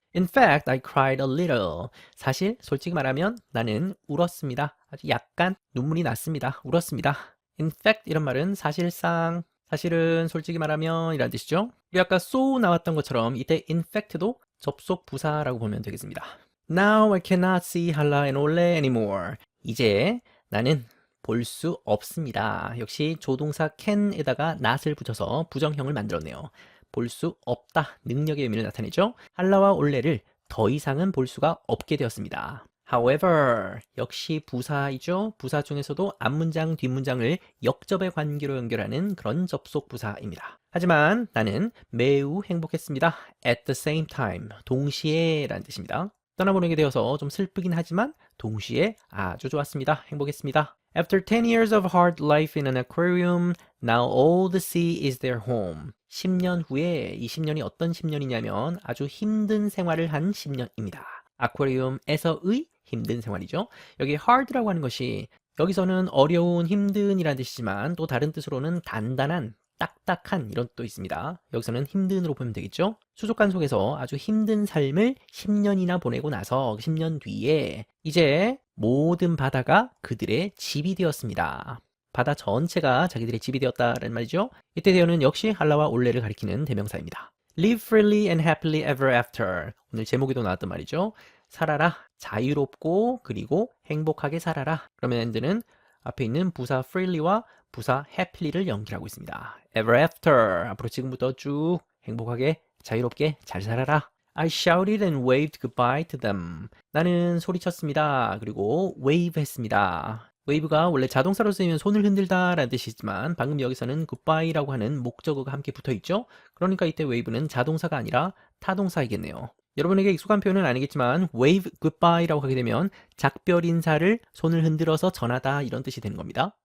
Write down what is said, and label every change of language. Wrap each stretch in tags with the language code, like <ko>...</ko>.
<en>In fact, I cried a little.</en> <ko>사실 솔직히 말하면 나는 울었습니다. 아주 약간 눈물이 났습니다. 울었습니다.</ko> <en>In fact</en> <ko>이런 말은 사실상, 사실은, 솔직히 말하면 이란 뜻이죠. 우리 아까 so 나왔던 것처럼 이때</ko> <en>in fact</en> <ko>도 접속 부사라고 보면 되겠습니다.</ko> <en>Now I cannot see Halla and Ole anymore.</en> <ko>이제 나는 볼 수 없습니다. 역시 조동사 can에다가 not을 붙여서 부정형을 만들었네요. 볼 수 없다, 능력의 의미를 나타내죠. 할라와 올레를 더 이상은 볼 수가 없게 되었습니다.</ko> <en>However,</en> <ko>역시 부사이죠. 부사 중에서도 앞문장, 뒷문장을 역접의 관계로 연결하는 그런 접속 부사입니다. 하지만 나는 매우 행복했습니다.</ko> <en>At the same time,</en> <ko>동시에 라는 뜻입니다. 떠나보내게 되어서 좀 슬프긴 하지만 동시에 아주 좋았습니다. 행복했습니다.</ko> <en>After 10 years of hard life in an aquarium, now all the sea is their home.</en> <ko>10년 후에 이 10년이 어떤 10년이냐면 아주 힘든 생활을 한 10년입니다. 아쿠아리움에서의 힘든 생활이죠. 여기 hard라고 하는 것이 여기서는 어려운, 힘든 이라는 뜻이지만 또 다른 뜻으로는 단단한, 딱딱한 이런 뜻도 있습니다. 여기서는 힘든으로 보면 되겠죠. 수족관 속에서 아주 힘든 삶을 10년이나 보내고 나서 10년 뒤에 이제 모든 바다가 그들의 집이 되었습니다. 바다 전체가 자기들의 집이 되었다는 말이죠. 이때 되어는 역시 할라와 올레를 가리키는 대명사입니다.</ko> <en>Live freely and happily ever after.</en> <ko>오늘 제목에도 나왔던 말이죠. 살아라, 자유롭고 그리고 행복하게 살아라. 그러면 엔드는 앞에 있는 부사 freely와 부사 happy를 연결하고 있습니다.</ko> <en>Ever after.</en> <ko>앞으로 지금부터 쭉 행복하게, 자유롭게 잘 살아라.</ko> <en>I shouted and waved goodbye to them.</en> <ko>나는 소리쳤습니다. 그리고 wave 했습니다. wave가 원래 자동사로 쓰이면 손을 흔들다 라는 뜻이지만 방금 여기서는 goodbye라고 하는 목적어가 함께 붙어 있죠. 그러니까 이때 wave는 자동사가 아니라 타동사이겠네요. 여러분에게 익숙한 표현은 아니겠지만</ko> <en>wave goodbye</en> <ko>라고 하게 되면 작별 인사를 손을 흔들어서 전하다 이런 뜻이 되는 겁니다.</ko>